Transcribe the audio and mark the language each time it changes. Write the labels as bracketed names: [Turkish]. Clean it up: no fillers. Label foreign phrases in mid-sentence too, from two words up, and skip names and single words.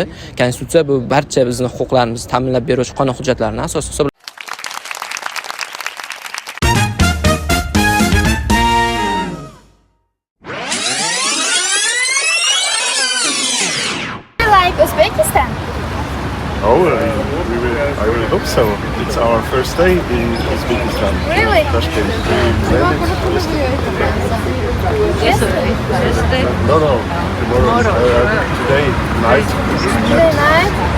[Uzbek] Konstitutsiya bu barcha bizning huquqlarimizni ta'minlab beruvchi qonun hujjatlarining asosi hisoblanadi. [English] Uzbekistan. Oh, I really hope so. It's our first day in Uzbekistan. Really? Tashkent. Yesterday. No, tomorrow. Today night. Today night.